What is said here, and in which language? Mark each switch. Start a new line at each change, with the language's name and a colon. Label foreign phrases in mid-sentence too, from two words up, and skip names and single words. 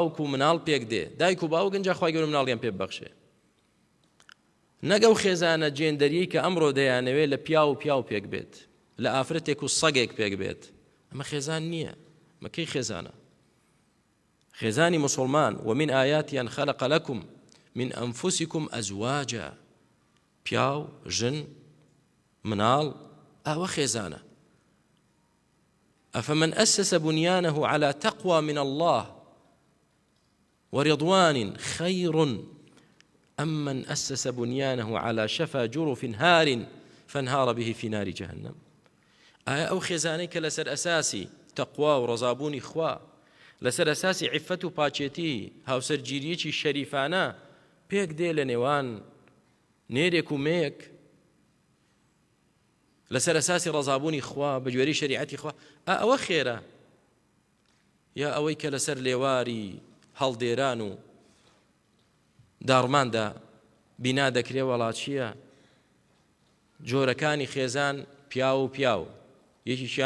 Central Kurdish: و مناڵ پێک دێ دایک و باوک گەنجا خوای گەورە مناڵیان پێ ببەخشێ نەگەو خێزانە جێندەریەی کە ئەمڕۆ دەیانەوێت لە پیا و پێک بێت لە ئافرەتێک و سەگێک پێک بێت ئەمە خێزان نییە مەکەی خێزانە خێزانی مسلمان
Arabic: ومن آياتي أن خلق لكم من أنفسكم أزواجا
Central Kurdish: پیاو ژن مناڵ ئەوە خێزانە
Arabic: أفمن أسس بنيانه على تقوى من الله ورضوان خير أم من أسس بنيانه على شفا جرف هار فانهار به في نار جهنم
Central Kurdish: أو خێزانەی کە لەسەر ئەساسی تەقوا و ڕەزابوونی خوا لەسەر ئەساسی عیفەت و پاچێتی هاوسەرگیریەکی شەریفانە پێک دێ لە نێوان نێرێک و مێک لەسەر ئەساسی ڕەزابوونی خوا بە گوێرەی شەریعەتی خوا ئەوە خێرە یا ئەوەی کە لەسەر لێواری هەڵدێران و داڕماندا بینا دەکرێ وەڵات چییە جۆرەکانی خێزان پیاو یەکیشیان